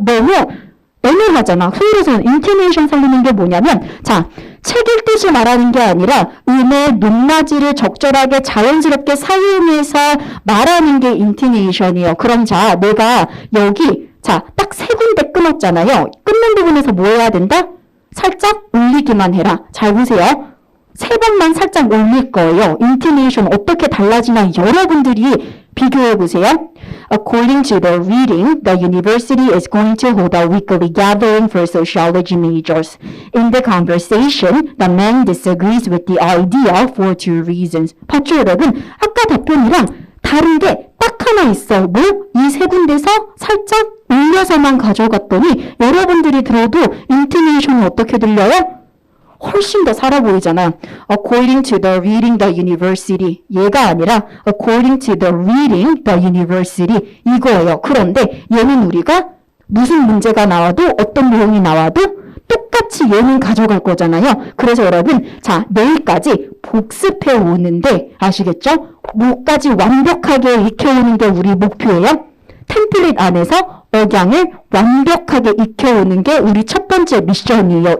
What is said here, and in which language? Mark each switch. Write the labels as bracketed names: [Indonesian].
[Korean] 너무 애매하잖아. 소리에서는 인토네이션 살리는 게 뭐냐면 자, 책 읽듯이 말하는 게 아니라 음의 높낮이를 적절하게 자연스럽게 사용해서 말하는 게 인토네이션이에요. 그럼 자, 내가 여기 자, 딱 3군데 끊었잖아요. 끊는 부분에서 뭐 해야 된다? 살짝 올리기만 해라. 잘 보세요. 3번만 살짝 올릴 거예요. 인토네이션 어떻게 달라지나 여러분들이 비교해 보세요. [English] According to the reading, the university is going to hold a weekly gathering for sociology majors. In the conversation, the man disagrees with the idea for 2 reasons. [Korean] 봤죠, 여러분? 아까 답변이랑 다른 게 딱 하나 있어. 뭐? 이 3군데서 살짝 올려서만 가져갔더니 여러분들이 들어도 인토네이션이 어떻게 들려요? 훨씬 더 살아 보이잖아. [English] According to the reading, the university. [Korean] 얘가 아니라 [English] according to the reading, the university. [Korean] 이거예요. 그런데 얘는 우리가 무슨 문제가 나와도 어떤 내용이 나와도 똑같이 얘는 가져갈 거잖아요. 그래서 여러분, 자, 내일까지 복습해 오는데 아시겠죠? 뭐까지 완벽하게 익혀오는 게 우리 목표예요. 템플릿 안에서 억양을 완벽하게 익혀오는 게 우리 첫 번째 미션이에요.